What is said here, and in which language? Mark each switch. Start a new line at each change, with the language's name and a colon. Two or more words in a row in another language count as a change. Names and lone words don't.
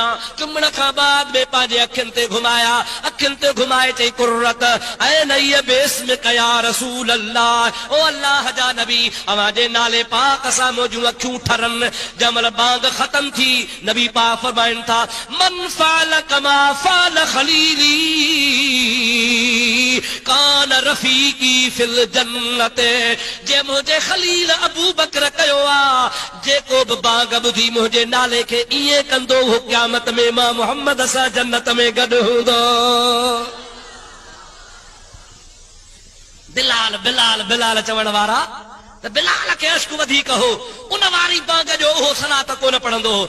Sindhi: चुमण खां बाद में पंहिंजे अखियुनि ते घुमाया। अखियुनि ते घुमाए चई
Arabic: قرة عين باسمك يا رسول الله,
Sindhi: ओ अल्लाह जा नबी अवां जे नाले पाक सां मुंहिंजूं अखियूं ठरनि। जमल बांग ख़त्म थी, नबी पाक फरमाइनि था
Arabic: من فعل كما فعل خليلي كان رفيقي في الجنة.
Sindhi: जे मुंहिंजे खलील अबू बकर कयो आहे, जेको बि बांग ॿुधी मुंहिंजे नाले खे ईअं कंदो हो, क़यामत में मां मुहम्मद सां जन्नत में गॾु हूंदो। बिलाल बिलाल बिलाल चवण वारा त बिलाल खे अश्क वधीक हो, उन वारी बांग जो उहो सलात कोन पढ़ंदो हो।